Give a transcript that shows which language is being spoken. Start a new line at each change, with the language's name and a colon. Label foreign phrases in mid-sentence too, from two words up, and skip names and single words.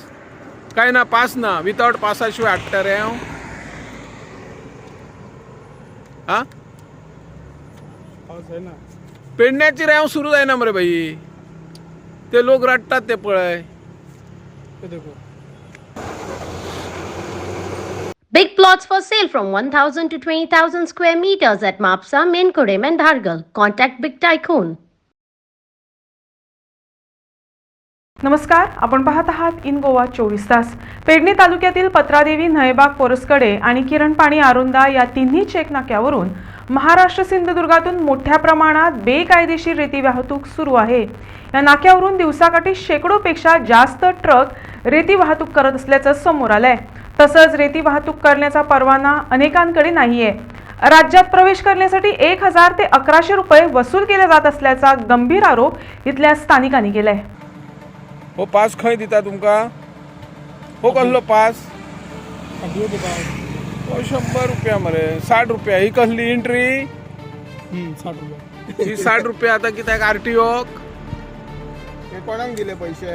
Konkani: काय ना पास ना विथआउट पासा शिवाय हाडटा रेंव? हा पास आहे ना. पेडण्याची रेंव सुरू जायना मरे भाई ते लोक रडतात ते पळय.
Hindi: ते देखो.
English: Big plots for sale from 1,000 to 20,000 square meters at Mapsa, Menkodem and Dhargal. Contact Big Tycoon.
Marathi: नमस्कार, आपण पाहत आहात इन गोवा 24 तास. पेडणे तालुक्यातील पत्रादेवी, नळेबाग, पोरसकडे आणि किरणपाणी आरुंदा या तिन्ही चेक नाक्यावरून महाराष्ट्र सिंधुदुर्गातून मोठ्या प्रमाणात बेकायदेशीर रेती वाहतूक सुरू आहे. या नाक्यावरून दिवसाकाठी शेकडोपेक्षा जास्त ट्रक रेती वाहतूक करत असल्याचं समोर आलंय. तसंच रेती वाहतूक करण्याचा परवाना अनेकांकडे नाहीये. राज्यात प्रवेश करण्यासाठी 1000 ते 1100 रुपये वसूल केले जात असल्याचा गंभीर आरोप इथल्या स्थानिकांनी केलाय.
Konkani: हो पास खंय दिता तुमका? हो कसलो पास? आरटीओ का? हो 100 रुपया मरे 60 रुपया ही कसली एंट्री? 60 रुपये. ही 60 रुपया आता कित्याक आरटीओक? ते कोणाक दिले पैसे?